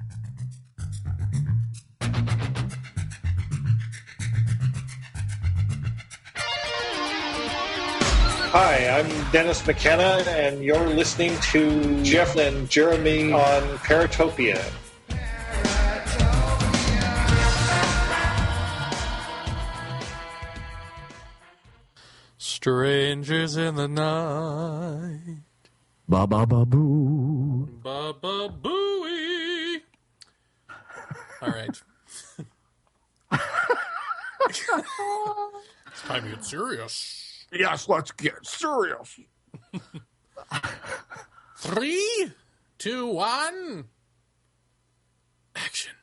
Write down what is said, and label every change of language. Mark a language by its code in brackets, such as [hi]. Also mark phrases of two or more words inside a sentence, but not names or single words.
[en] Hi, I'm Dennis McKenna, and you're listening to Jeff and Jeremy on Paratopia. Strangers in the night. Ba ba ba boo. Ba ba booey. All right. It's time to get serious. Yes, let's get serious. 3, 2, 1. Action.